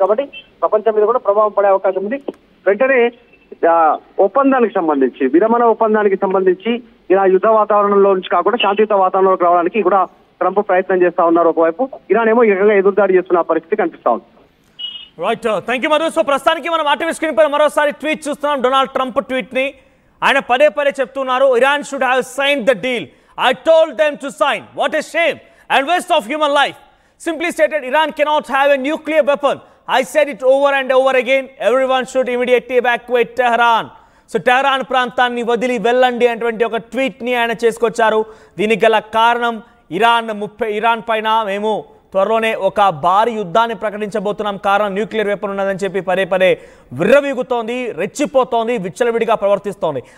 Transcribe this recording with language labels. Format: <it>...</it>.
<te>కాబట్టి ప్రపంచం మీద కూడా ప్రభావం పడే అవకాశం ఉంది. వెంటనే ఒప్పందానికి సంబంధించి విరమణ ఒప్పందానికి సంబంధించి ఇలా యుద్ధ వాతావరణంలో నుంచి కాకుండా శాంతియుత వాతావరణంలోకి రావడానికి కూడా ట్రంప్ ప్రయత్నం చేస్తా ఉన్నారు. ఒకవైపు ఇరాన్ ఏమో ఏకంగా ఎదురుదాడి చేస్తున్న పరిస్థితి కనిపిస్తా ఉంది. Right, thank you Madhu. So ప్రస్తుతానికి మనం ఆర్టీవీ స్క్రీన్ పై మరోసారి ట్వీట్ చూస్తున్నాం. డొనాల్డ్ ట్రంప్ ట్వీట్ ని ఆయన పదే చెప్తున్నారు.</te> <en>Iran should have signed the deal. I told them to sign. What a shame and waste of human life. Simply stated, Iran cannot have a nuclear weapon. I said it over and over again. Everyone should immediately evacuate Tehran.</en> <te>So Tehran ప్రాంతాన్ని వదిలి వెళ్ళండి అనేటువంటి ఒక ట్వీట్ని ఆయన చేసుకొచ్చారు. దీనికి గల కారణం Iran పైన మేము త్వరలోనే ఒక భారీ యుద్ధాన్ని ప్రకటించబోతున్నాం, కారణం న్యూక్లియర్ వెపన్ ఉన్నదని చెప్పి పదే విర్రవీగుతోంది, రెచ్చిపోతోంది, విచ్చలవిడిగా ప్రవర్తిస్తోంది.</te>